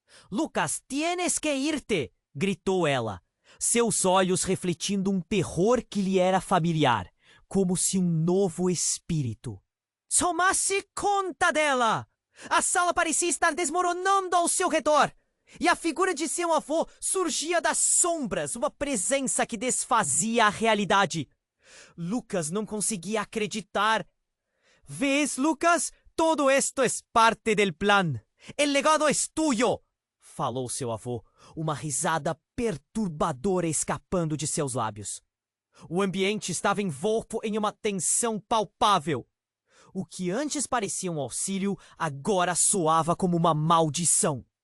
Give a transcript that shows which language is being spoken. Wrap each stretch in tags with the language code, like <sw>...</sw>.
<es>«Lucas, tienes que irte!»</es> <pt>gritou ela, seus olhos refletindo um terror que lhe era familiar, como se um novo espírito tomasse conta dela. A sala parecia estar desmoronando ao seu redor, e a figura de seu avô surgia das sombras, uma presença que desfazia a realidade. Lucas não conseguia acreditar.</pt> <es>«¿Ves, Lucas? Todo esto es parte del plan. El legado es tuyo»,</es> <pt>falou seu avô, uma risada perturbadora escapando de seus lábios. O ambiente estava envolto em uma tensão palpável. O que antes parecia um auxílio, agora soava como uma maldição.</pt>